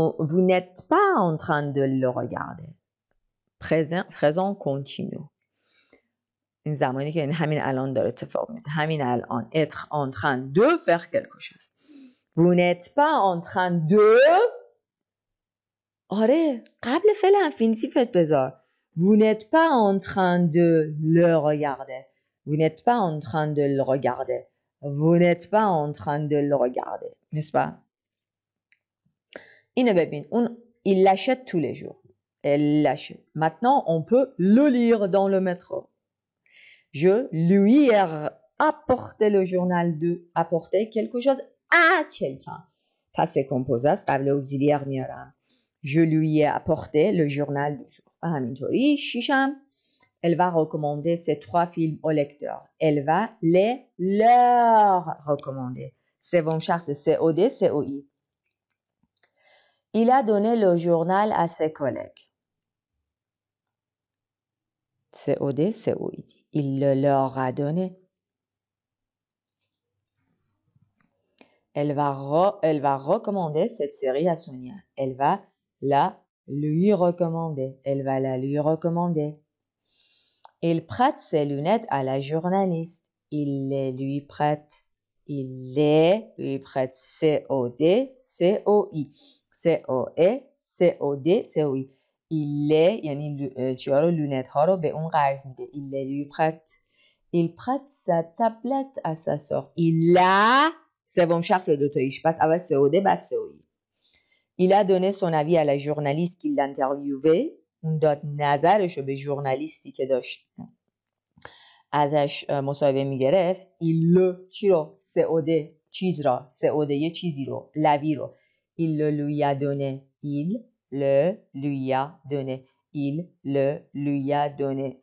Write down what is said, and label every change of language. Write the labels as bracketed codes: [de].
[fr] Vous n'êtes pas en train de le regarder. Présent continu. [fa] این زمانی که همین الان داره اتفاق میفته. همین الان. [fr] Être en train de faire quelque chose. Vous n'êtes pas en train de. [fa] آره قبل فعل انفینیتیفت بذار. [fr] Vous n'êtes pas en train de le regarder. Vous n'êtes pas en train de le regarder. Vous n'êtes pas en train de le regarder. N'est-ce pas? [fa] اینو ببین. [fr] اون il l'achète tous les jours. Elle l'achète. Maintenant, on peut le lire dans le métro. Je lui ai apporté le journal de. Apporter quelque chose à quelqu'un. [fa] پس composé است. قبل auxiliaire میارم. [fr] Je lui ai apporté le journal du jour. [fa] و همینطوری شیشم. [fr] Elle va recommander ces 3 films au lecteur. Elle va les leur recommander. [fa] سوم شخص COD COI. [fr] Il a donné le journal à ses collègues. COD COI. Il le leur a donné. Elle va recommander cette série à Sonia. Elle va la lui recommander. Elle va la lui recommander. Il prête ses lunettes à la journaliste. Il les lui prête. Il les lui prête. COD COI. COE COD COI. Il les [fa] یعنی چیا رو لونت ها رو به اون قرض میده. [fr] Il les lui prête. Il prête sa tablette à sa sœur. Il a [fa] سوم شخص دوتاییش. پس اول COD بعد COI. [fr] Il a donné son avis à la journaliste qui l'interviewait. [fa] اون داد نظرشو به ژورنالیستی که داشت ازش مصاحبه میگرفت. il چی رو COD چیز را COD یه چیزی رو لوی رو [fr] il le lui a donné. Il le lui a donné. Il le lui a donné.